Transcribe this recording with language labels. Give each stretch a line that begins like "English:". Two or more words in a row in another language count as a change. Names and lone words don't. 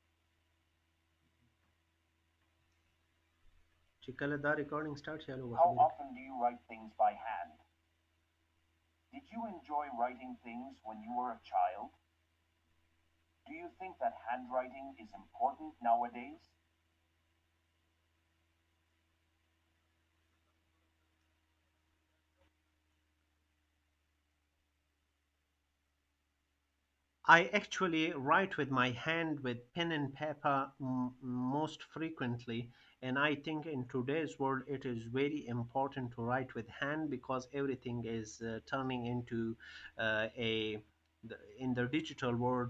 Pashto: چې کله دا ریکارډینګ سٹارټ شي هلو به
English: How
Pashto: خبرې
English: often do you write things by hand? Did you enjoy writing things when you were a child? Do you think that handwriting is important nowadays? I actually write with my hand with pen and paper most frequently, and I think in today's world it is very important to write with hand because everything is turning into in the digital world.